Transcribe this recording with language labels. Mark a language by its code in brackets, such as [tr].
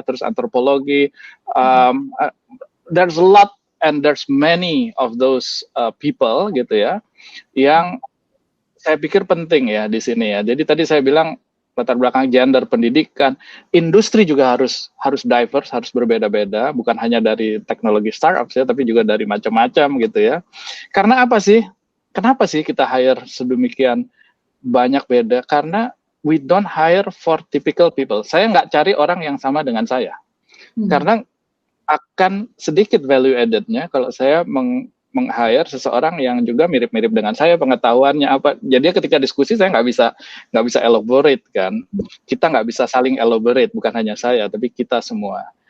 [id] Terus antropologi. [en] There's a lot and there's many of those people [id] gitu ya, yang saya pikir penting ya di sini ya. Jadi tadi saya bilang latar belakang gender, pendidikan, industri juga harus diverse, harus berbeda-beda, bukan hanya dari teknologi startup ya, tapi juga dari macam-macam gitu ya. Karena apa sih? kenapa sih kita hire sedemikian banyak beda? Karena [en] we don't hire for typical people. [id] Saya nggak cari orang yang sama dengan saya. Karena akan sedikit value added-nya kalau saya meng-hire seseorang yang juga mirip-mirip dengan saya, pengetahuannya apa. Jadi ketika diskusi saya nggak bisa elaborate kan. Kita nggak bisa saling elaborate, bukan hanya saya, tapi kita semua.